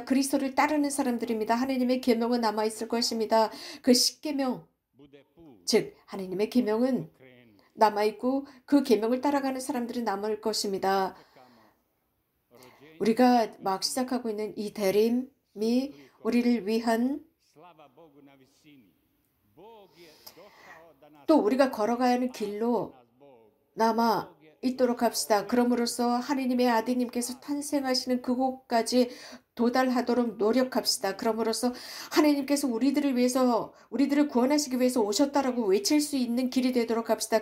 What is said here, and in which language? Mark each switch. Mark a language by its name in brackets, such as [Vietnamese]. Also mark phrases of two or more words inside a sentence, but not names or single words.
[Korean] 그리스도를 따르는 사람들입니다. 하느님의 계명은 남아있을 것입니다. 그 10계명, 즉 하느님의 계명은 남아있고 그 계명을 따라가는 사람들은 남을 것입니다. 우리가 막 시작하고 있는 이 대림 우리를 위한 [Croatian] Slava Bogu na visini. Bog je došao da nas [Korean] 또 우리가 걸어가야 하는 길로 [Croatian] nas Bog. [Korean] 남아 있도록 합시다. 그럼으로써 하느님의 아드님께서 탄생하시는 그곳까지 도달하도록 노력합시다. 그럼으로써 하느님께서 우리들을 위해서 우리들을 구원하시기 위해서 오셨다라고 외칠 수 있는 길이 되도록 합시다.